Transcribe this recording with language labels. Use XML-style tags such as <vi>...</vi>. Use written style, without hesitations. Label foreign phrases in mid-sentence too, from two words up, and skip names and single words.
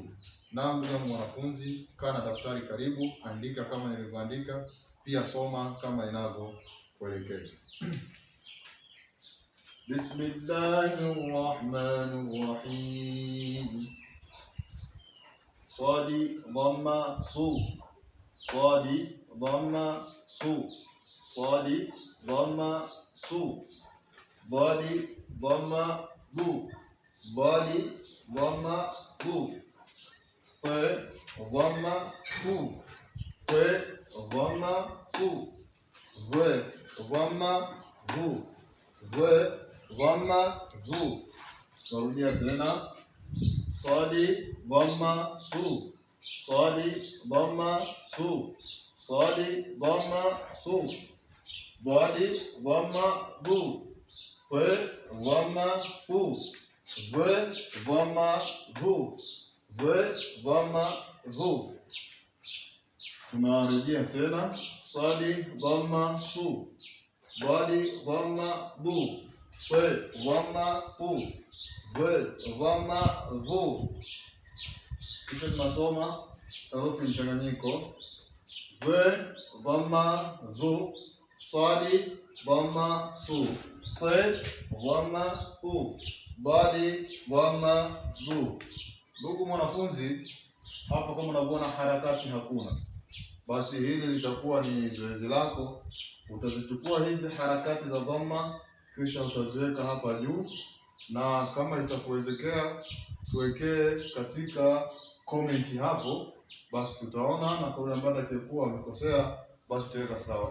<sw>Naam, ndugu mwanafunzi, kana daftari karibu, andika kama nilivyoandika, pia soma kama inavyokuelekeza.</sw> <ar>بسم الله الرحمن الرحيم.</ar> <sw>Sadi dhamma su, sadi dhamma su, sadi dhamma su, badi dhamma bu, badi dhamma bu, pe dhamma bu, pe dhamma bu, ve dhamma bu, ve dhamma bu. Narudia tena, sadi dhamma su, sadi dhamma su, sadi dhamma su, badi dhamma bu, pe dhamma bu, ve dhamma bu, ve dhamma bu. Tunarejea tena, sadi dhamma su, badi dhamma bu, pe dhamma bu, ve dhamma vu. Kisha tunasoma herufi mchanganyiko, ve dhamma vu, sadi dhamma su, pe dhamma bu, badi dhamma bu. Ndugu mwanafunzi, hapa kama unavyoona harakati hakuna, basi hili litakuwa ni zoezi lako. Utazichukua hizi harakati za dhamma kisha utaziweka hapa juu, na kama itakuwezekea tuwekee katika comment hapo, basi tutaona, na kwa yule ambaye atakuwa amekosea basi tutaweka sawa.</sw>